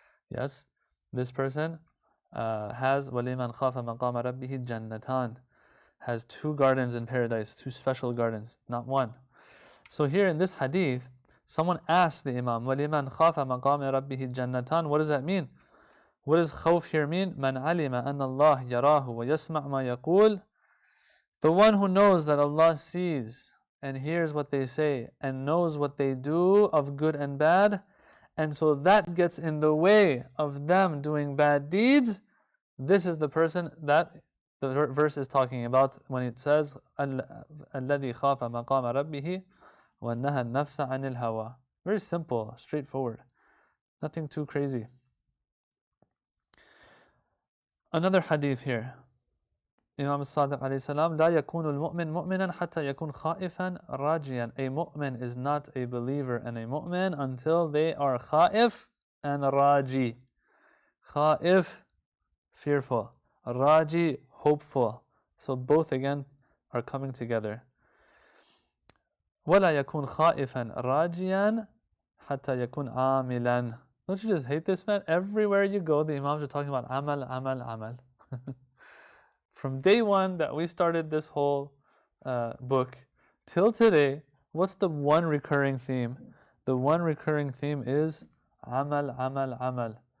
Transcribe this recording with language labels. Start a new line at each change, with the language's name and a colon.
English: Yes, this person has
Arabic: وَلِمَنْ خَافَ مَقَامَ رَبِّهِ جَنَّتَانِ,
English: has two gardens in paradise, two special gardens, not one. So here in this hadith, someone asked the Imam,
Arabic: وَلِمَنْ خَافَ مَقَامَ رَبِّهِ جَنَّتَانِ.
English: What does that mean? What does khawf here mean?
Arabic: مَنْ عَلِمَ أَنَّ اللَّهَ يَرَاهُ وَيَسْمَعْ مَا يَقُولُ.
English: The one who knows that Allah sees and hears what they say and knows what they do of good and bad, and so that gets in the way of them doing bad deeds, this is the person that the verse is talking about when it says
Arabic: الَّذِي خَافَ مَقَامَ رَبِّهِ وَنَهَى النَّفْسَ عَنِ الْهَوَى.
English: Very simple, straightforward, nothing too crazy. Another hadith here.
Arabic: Imam Sadiq alayhi salam, لا يكون المؤمن مؤمنا حتى يكون خائفا راجيا.
English: A mu'min is not a believer and a mu'min until they are khaif and raji. Khaif, fearful. Raji, hopeful. So both again are coming together.
Arabic: ولا يكون خائفا راجيا حتى يكون عاملا.
English: Don't you just hate this, man? Everywhere you go, the Imams are talking about amal, amal, amal. From day one that we started this whole book till today, what's the one recurring theme? The one recurring theme is amal, amal, amal.